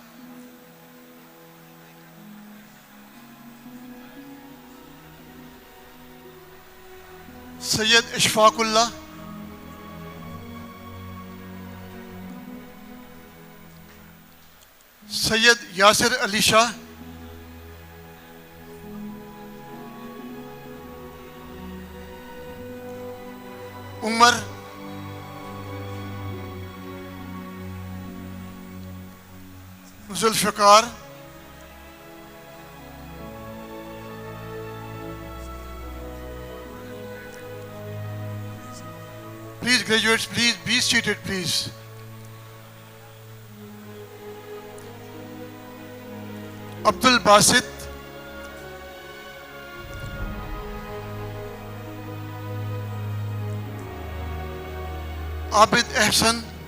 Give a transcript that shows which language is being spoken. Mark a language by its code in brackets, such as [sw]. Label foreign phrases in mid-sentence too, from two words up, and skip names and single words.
[en] सैयद इशफाकुल्लाह, सैयद यासिर अली शाह, उमर, जुल्फ़िकार, please graduates, please be seated, please. Abdul Basit, Abid Ahsan,